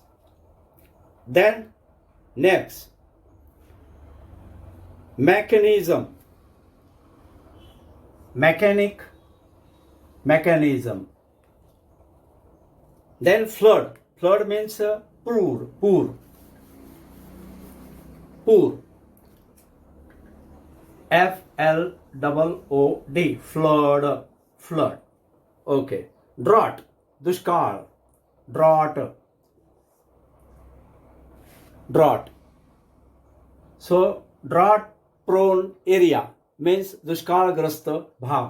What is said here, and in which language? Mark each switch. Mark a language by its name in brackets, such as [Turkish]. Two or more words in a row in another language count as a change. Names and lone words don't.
[English] Then, next, mechanism. Mechanic. Mechanism. Then flood. Flood means poor. Poor. Poor. F-L-O-O-D. Flood. Flood. Okay. Drought. Dushkal. Drought. Drought. So, drought prone area means [Marathi] दुष्काळग्रस्त भाग.